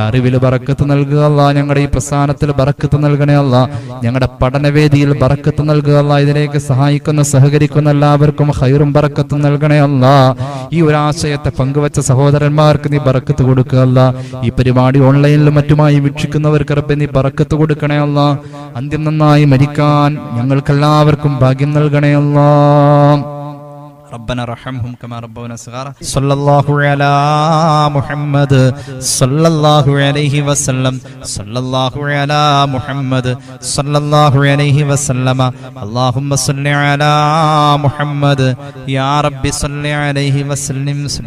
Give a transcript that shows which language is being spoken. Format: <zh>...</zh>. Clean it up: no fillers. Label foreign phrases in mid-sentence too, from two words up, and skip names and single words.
<ml>അറിവിൽ ബറക്കത്ത് നൽകുക അല്ലാ, ഞങ്ങളുടെ ഈ പ്രസ്ഥാനത്തിൽ ബറക്കത്ത് നൽകണേ അല്ലാ, ഞങ്ങളുടെ പഠനവേദിയിൽ ബറക്കത്ത് നൽകുക അല്ലാ, ഇതിലേക്ക് സഹായിക്കുന്ന സഹകരിക്കുന്ന എല്ലാവർക്കും ഖൈറും ബറക്കത്തും നൽകണേ അല്ലാ, ഈ ഒരു ആശയത്തെ പങ്കുവച്ച സഹോദരന്മാർക്ക് നീ ബറക്കത്ത് കൊടുക്കുക അല്ലാ, ഈ പരിപാടി ഓൺലൈനിലും മറ്റുമായി വീക്ഷിക്കുന്നവർക്ക് റബ്ബേ നീ ബറക്കത്ത് കൊടുക്കണേ അല്ലാ, അന്ത്യം നന്നായി മരിക്കാൻ ഞങ്ങൾക്കെല്ലാവർക്കും ഭാഗ്യം നൽകണേ അല്ലാ.</ml> <ar>ربنا رحمهم كما ربونا صغارا صلى الله على محمد صلى الله عليه وسلم صلى الله على محمد صلى الله عليه وسلم اللهم صل على محمد يا رب صل عليه وسلم.</ar>